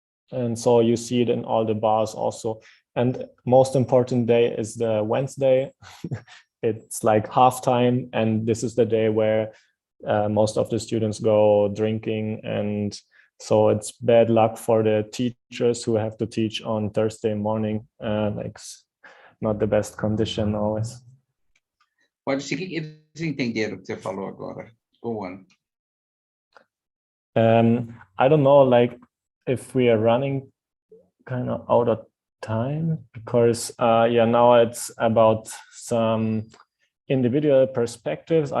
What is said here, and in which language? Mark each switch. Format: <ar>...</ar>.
<en>And so you see it in all the bars also. And most important day is the Wednesday. It's like halftime, and this is the day where most of the students go drinking, and so it's bad luck for the teachers who have to teach on Thursday morning. Like not the best condition always.</en> <pt>Pode seguir, eles entenderam o que você falou agora.</pt> <en>Go on. I don't know, like if we are running kind of out of time, because yeah, now it's about some individual perspectives.</en>